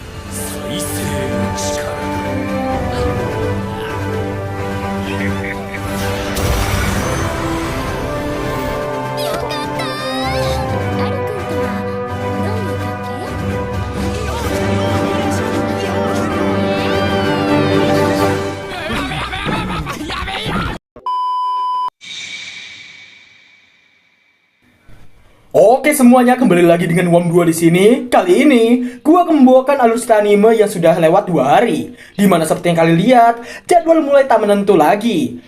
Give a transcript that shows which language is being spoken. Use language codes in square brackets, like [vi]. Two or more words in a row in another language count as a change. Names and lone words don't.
[ja] 再生の力よかったー。アル君とはどういう関係？ [id] Oke semuanya, kembali lagi dengan WOM2 di sini. Kali ini gua akan membawakan alur cerita anime yang sudah lewat 2 hari, dimana seperti yang kalian lihat, jadwal mulai tak menentu lagi.